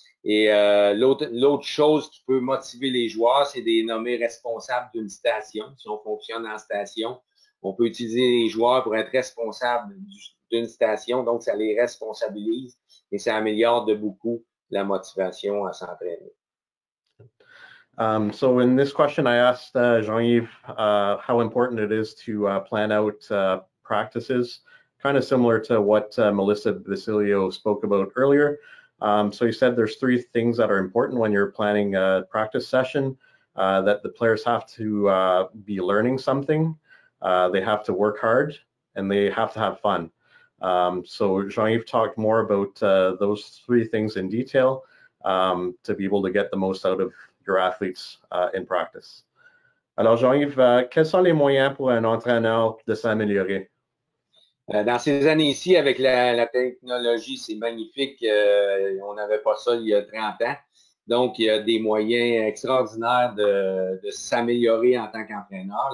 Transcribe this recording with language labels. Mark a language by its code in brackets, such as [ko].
[fr] Et l'autre chose qui peut motiver les joueurs, c'est de les nommer responsables d'une station. Si on fonctionne en station, on peut utiliser les joueurs pour être responsables d'une station, donc ça les responsabilise et ça améliore de beaucoup la motivation à s'entraîner. [en] So in this question, I asked Jean-Yves how important it is to plan out practices, kind of similar to what Melissa Basilio spoke about earlier. So you said there's 3 things that are important when you're planning a practice session, that the players have to be learning something, they have to work hard, and they have to have fun. So Jean-Yves talked more about those 3 things in detail to be able to get the most out of your athletes in practice. [fr] Alors Jean-Yves, quels sont les moyens pour un entraîneur de s'améliorer? Dans ces années-ci, avec la technologie, c'est magnifique. On n'avait pas ça il y a 30 ans. Donc, il y a des moyens extraordinaires de s'améliorer en tant qu'entraîneur.